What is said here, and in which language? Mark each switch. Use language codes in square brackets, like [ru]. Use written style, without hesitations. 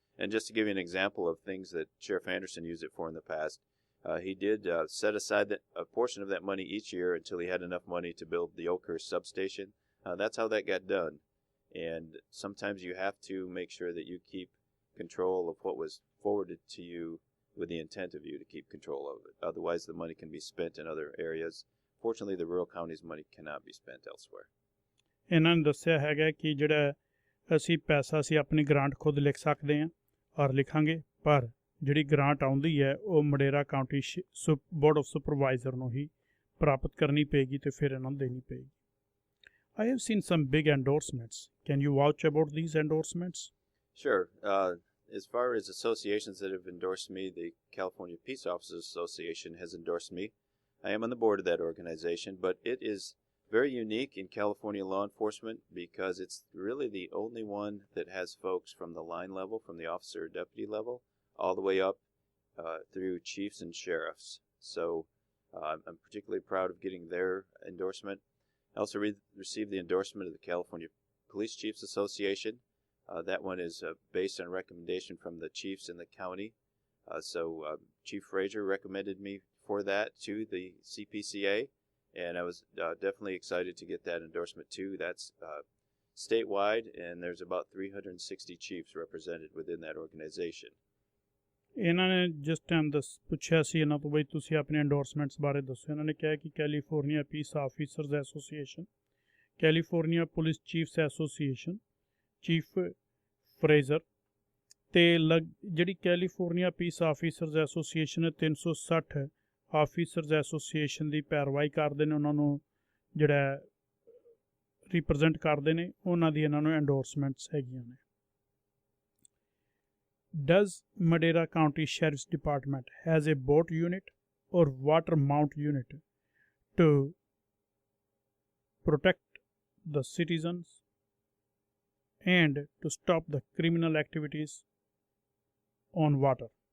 [en] And just to give you an example of things that Sheriff Anderson used it for in the past, he did set aside a portion of that money each year until he had enough money to build the Oakhurst substation. That's how that got done. And sometimes you have to make sure that you keep control of what was forwarded to you with the intent of you to keep control of it. Otherwise, the money can be spent in other areas. Fortunately, the rural counties' money cannot be spent elsewhere. [pa] ਇਹਨਾਂ ਨੇ ਦੱਸਿਆ ਹੈਗਾ ਕਿ ਜਿਹੜਾ ਅਸੀਂ ਪੈਸਾ ਅਸੀਂ ਆਪਣੀ ਗ੍ਰਾਂਟ ਖੁਦ ਲਿਖ ਸਕਦੇ ਹਾਂ ਔਰ ਲਿਖਾਂਗੇ, ਪਰ ਜਿਹੜੀ ਗ੍ਰਾਂਟ ਆਉਂਦੀ ਹੈ ਉਹ ਮਡੇਰਾ ਕਾਉਂਟੀ ਬੋਰਡ ਆਫ ਸੁਪਰਵਾਈਜ਼ਰ ਨੂੰ ਹੀ ਪ੍ਰਾਪਤ ਕਰਨੀ ਪਏਗੀ ਅਤੇ ਫਿਰ ਇਹਨਾਂ ਨੂੰ ਦੇਣੀ ਪਏਗੀ। [en] I have seen some big endorsements. Can you vouch about these endorsements? Sure. As far as associations that have endorsed me, the California Peace Officers Association has endorsed me. I am on the board of that organization, but it is very unique in California law enforcement because it's really the only one that has folks from the line level, from the officer or deputy level, all the way up through chiefs and sheriffs. So I'm particularly proud of getting their endorsement. I also received the endorsement of the California Police Chiefs Association. That one is based on recommendation from the chiefs in the county. So Chief Frazier recommended me for that to the CPCA, and I was definitely excited to get that endorsement too. That's statewide, and there's about 360 chiefs represented within that organization. [pa] ਇਹਨਾਂ ਨੇ ਜਿਸ time ਪੁੱਛਿਆ ਸੀ ਇਹਨਾਂ ਤੋਂ ਬਈ ਤੁਸੀਂ ਆਪਣੇ ਐਂਡੋਰਸਮੈਂਟਸ ਬਾਰੇ ਦੱਸੋ, ਇਹਨਾਂ ਨੇ ਕਿਹਾ ਕਿ California piece officers association, California police ਚੀਫਸ association, chief Fraser ਤੇ ਜਿਹੜੀ ਕੈਲੀਫੋਰਨੀਆ ਪੀਸ ਆਫੀਸਰਸ ਐਸੋਸੀਏਸ਼ਨ ਹੈ 360 ਆਫੀਸਰਸ ਐਸੋਸੀਏਸ਼ਨ ਦੀ ਪੈਰਵਾਈ ਕਰਦੇ ਨੇ, ਉਹਨਾਂ ਨੂੰ ਜਿਹੜਾ ਰਿਪਰੈਜ਼ੈਂਟ ਕਰਦੇ ਨੇ, ਉਹਨਾਂ ਦੀ ਇਹਨਾਂ ਨੂੰ ਐਂਡੋਰਸਮੈਂਟਸ ਹੈਗੀਆਂ ਨੇ। [en] Does Madera County Sheriff's Department has a boat unit or water mount unit to protect the citizens and to stop the criminal activities on water?